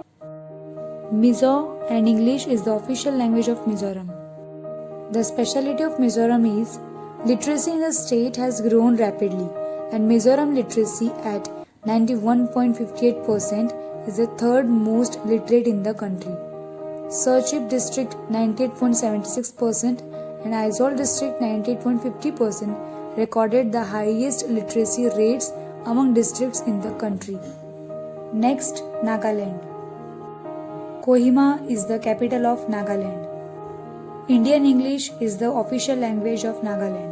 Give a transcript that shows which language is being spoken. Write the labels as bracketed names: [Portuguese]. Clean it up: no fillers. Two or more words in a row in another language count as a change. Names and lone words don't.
[English] Mizo and English is the official language of Mizoram. The speciality of Mizoram is literacy in the state has grown rapidly, and Mizoram literacy at 91.58% is the third most literate in the country. Serchhip district 98.76% and Aizawl district 98.50% recorded the highest literacy rates among districts in the country. Next, Nagaland. Kohima is the capital of Nagaland. Indian English is the official language of Nagaland.